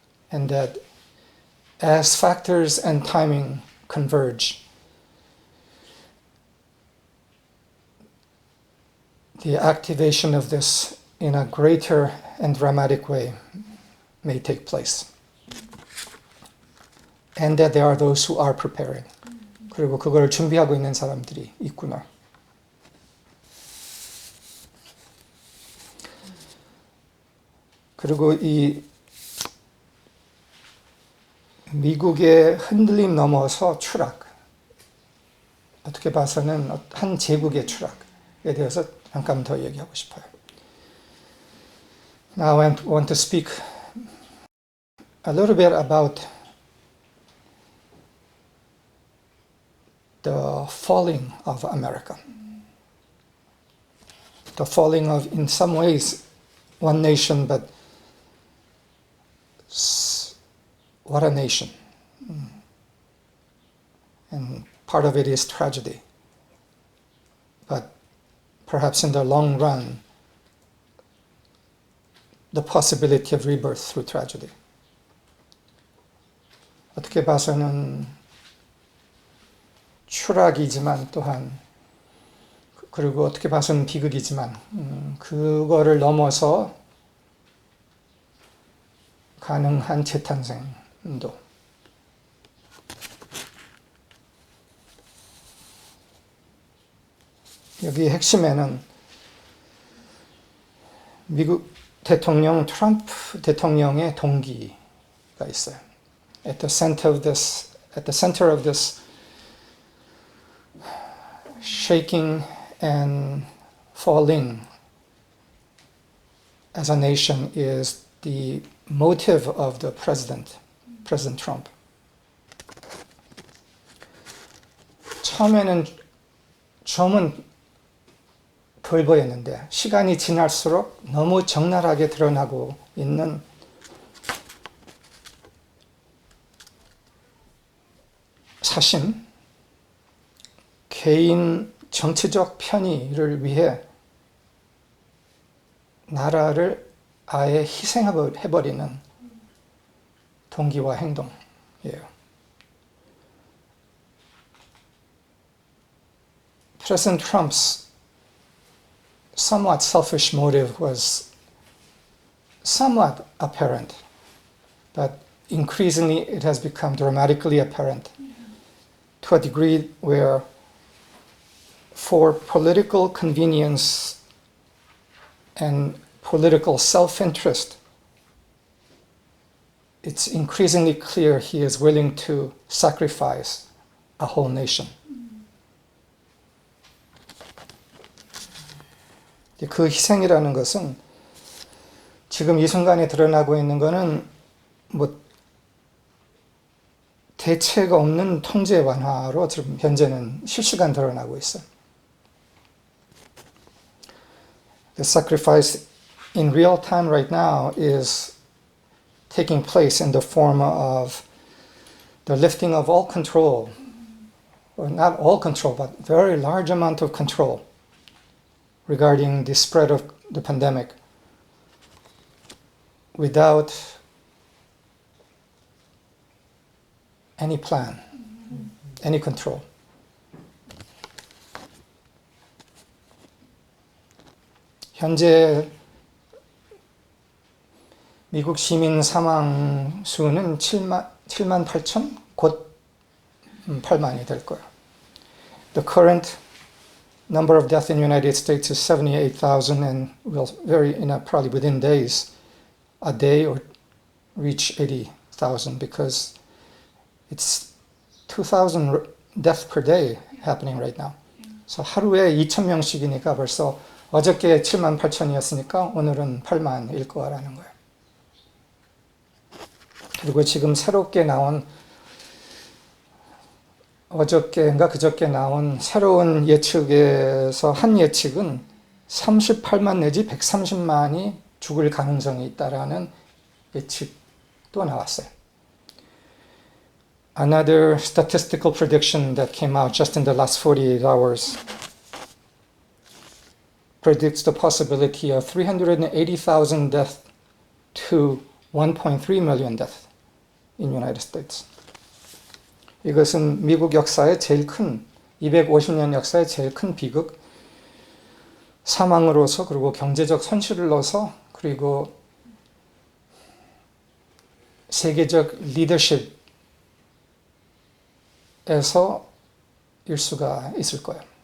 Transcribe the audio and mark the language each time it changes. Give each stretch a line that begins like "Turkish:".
English: And that as factors and timing converge, the activation of this in a greater and dramatic way may take place. And that there are those who are preparing.
Korean: 그리고 그걸 준비하고 있는 사람들이 있구나. 그리고 이 미국의 흔들림 넘어서 추락, 어떻게 봐서는 한 제국의 추락에 대해서 잠깐 더 얘기하고 싶어요.
English: Now I want to speak a little bit about the falling of America. The falling of, in some ways, one nation, but what a nation. And part of it is tragedy. But perhaps in the long run, the possibility of rebirth through tragedy.
Korean: 어떻게 봐서는 추락이지만 또한, 그리고 어떻게 봐서는 비극이지만 그거를 넘어서 가능한 재탄생도. 여기 핵심에는 미국 대통령 트럼프 대통령의 동기가 있어요.
English: At the center of this shaking and falling as a nation is the motive of the President Trump.
Korean: 처음에는 점은 덜 보였는데 시간이 지날수록 너무 적나라하게 드러나고 있는 사심, 개인 정치적 편의를 위해 나라를 아예 희생해버리는 동기와 행동이에요.
English: President Trump's somewhat selfish motive was somewhat apparent, but increasingly it has become dramatically apparent to a degree where, for political convenience and political self-interest, it's increasingly clear he is willing to sacrifice a whole nation.
Korean: 그 희생이라는 것은 지금 이 순간에 드러나고 있는 것은 뭐 대책 없는 통제 완화로 지금 현재는 실시간 드러나고 있어요.
English: The sacrifice in real time right now is taking place in the form of the lifting of all control, or not all control, but very large amount of control regarding the spread of the pandemic without any plan, any control.
Korean: 현재 미국 시민 사망 수는 7만 8천? 곧 8만이 될 거예요.
English: The current number of deaths in the United States is 78,000 and will vary probably within days, a day, or reach 80,000 because it's 2,000 deaths per day happening right now.
Korean: So 하루에 2,000명씩이니까 벌써 어저께 7만 8천이었으니까 오늘은 8만일 거라는 거예요. 그리고 지금 새롭게 나온 어저께인가 그저께 나온 새로운 예측에서 한 예측은 38만 내지 130만이 죽을 가능성이 있다라는 예측도 나왔어요.
English: Another statistical prediction that came out just in the last 48 hours predicts the possibility of 380,000 deaths to 1.3 million deaths in the United States.
Korean: 이것은 미국 역사의 제일 큰, 250년 역사의 제일 큰 비극, 사망으로서 그리고 경제적 손실로서 그리고 세계적 리더십에서 일 수가 있을 거예요.